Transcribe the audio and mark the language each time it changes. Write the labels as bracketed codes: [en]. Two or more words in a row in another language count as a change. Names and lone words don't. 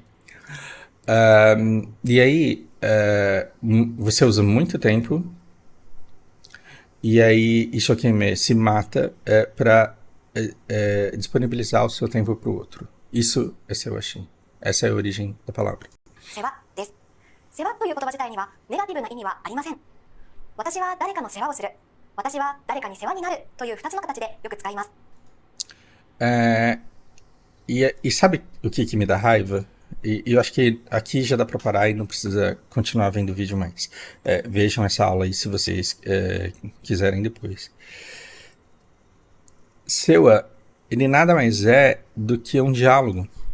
[pt] E aí, você usa muito tempo E aí Ishokeme se mata para disponibilizar o seu tempo para o outro. Isso é Sewashi. Essa é a origem da palavra. [ja] 世話です。世話という言葉自体にはネガティブな意味はありません。私は誰かの世話をする。私は誰かに世話になるという2つの形でよく使います。 [pt] E sabe o que me dá raiva? E eu acho que aqui já dá pra parar e não precisa continuar vendo o vídeo mais. Vejam essa aula aí se vocês quiserem depois. Sewa, ele nada mais é do que um diálogo.